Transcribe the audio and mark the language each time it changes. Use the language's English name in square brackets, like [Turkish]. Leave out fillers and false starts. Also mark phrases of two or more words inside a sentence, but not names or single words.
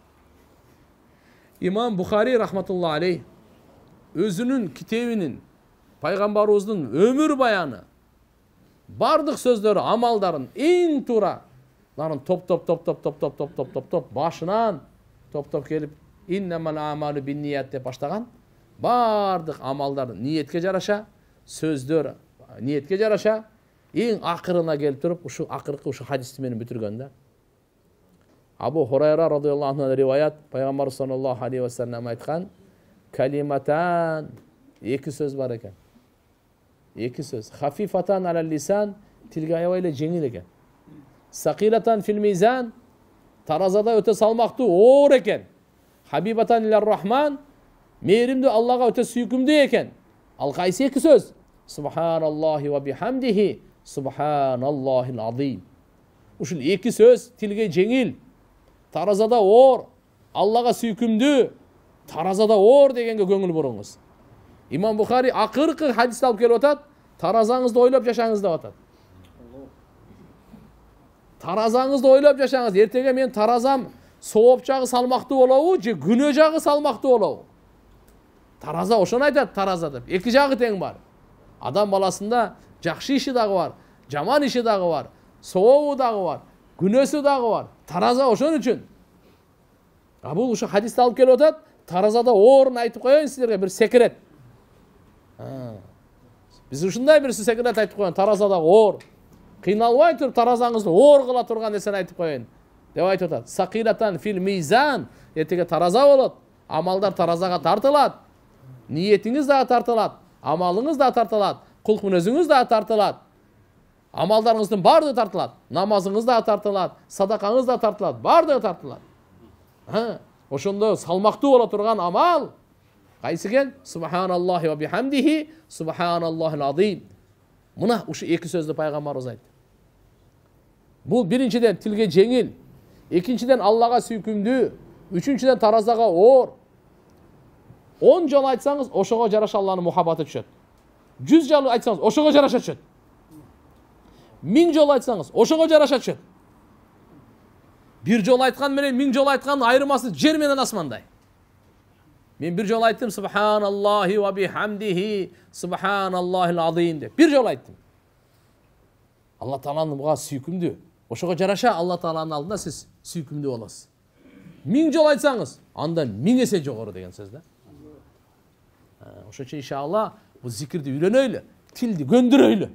[Kyrgyz] Имам Бухари [Arabic] رحمة الله عليه [Kyrgyz] өзүнүн китебинин, пайгамбарыбыздын өмүр баяны, бардык сөздөрү, амалдарын эң туураларын топ башынан топ келип [Arabic] إنما الأعمال بالنيات [Kyrgyz] деп баштаган. Бардык амалдар ниетке жараша, сөздөр ниетке жараша, эң акырына келип туруп, ушу акыркы ушу хадисти менен бүтүргөн да. Абу Хурайра [Arabic] رضي الله عنه [Kyrgyz] риваят, пайгамбар [Arabic] صلى الله عليه وسلم [Kyrgyz] айткан, калиматан, эки сөз бар экен. Эки сөз. [Arabic] خفيفتان على اللسان, [Kyrgyz] тилге аябай эле жеңил экен. [Arabic] ثقيلتان في الميزان, [Kyrgyz] таразада өтө салмактуу, оор экен. [Arabic] حبيبتان إلى الرحمن, [Kyrgyz] мээримдүү Аллага өтө сүйкүмдүү экен. Ал кайсы эки сөз? [Arabic] سبحان الله وبحمده، سبحان الله العظيم. [Kyrgyz] Ушул эки сөз тилге жеңил, таразада оор, Аллага сүйкүмдүү, таразада оор дегенге көңүл буруңуз. Имам Бухари акыркы хадисти алып келип атат. Tarazаңызды ойлап жашаңыз деп атат. Таразаңызды ойлап жашаңыз. Ертеге мен таразам сооп жагы салмакты болобу же күнөө жагы салмакты болобу? Тараза ошону айтат, тараза деп. Эки жагы тең бар. Адам баласында жакшы иши дагы бар, жаман иши дагы бар, сообу дагы бар, күнөөсү дагы бар. Тараза ошон үчүн. Бул ошо хадисте алып келип атат. Таразада оорун айтып коеюн силерге бир секрет. Биз ушундай бир секрет айтып коеюн. Таразадагы оор. Кыйналбай туруп таразаңызды оор кыла турган нерсени айтып коеюн деп айтып атат. [Arabic] ثقيلتان في الميزان. [Kyrgyz] Эртеге тараза болот. Амалдар таразага тартылат. Ниетиңиз да тартылат. Амалыңыз да тартылат. Кулк мүнөзүңүз да тартылат. Амалдарыңыздын баардыгы тартылат. Намазыңыз да тартылат. Садакаңыз да тартылат. Баардыгы тартылат. Ошондо салмактуу боло турган амал кайсы экен? [Arabic] سبحان الله وبحمده، سبحان الله العظيم. [Kyrgyz] Мына ушу эки сөздү пайгамбарыбыз айтты. Бул биринчиден тилге жеңил, экинчиден Аллага сүйкүмдүү, үчүнчүдөн таразага оор. 10 жолу айтсаңыз, ошого жараша Алланын мухаббаты түшөт. 100 жолу айтсаңыз, ошого жараша түшөт. 1000 жолу айтсаңыз, ошого жараша түшөт. Bir жолу айткан менен 1000 жолу айткандын айырмасы жер менен асмандай. Мен bir жолу айттым [Arabic] سبحان الله وبحمده، سبحان الله العظيم [Kyrgyz] деп. Bir жолу айттым. Алла Тааланын буга сүйкүмдүү. Ошого жараша Алла Тааланын алдында сиз сүйкүмдүү болосуз. 1000 жолу айтсаңыз, андан 1000 эсе жогору деген сөз да. Ошон үчүн иншалла бул зикирди үйрөнөйлү, тилди көндүрөйлү.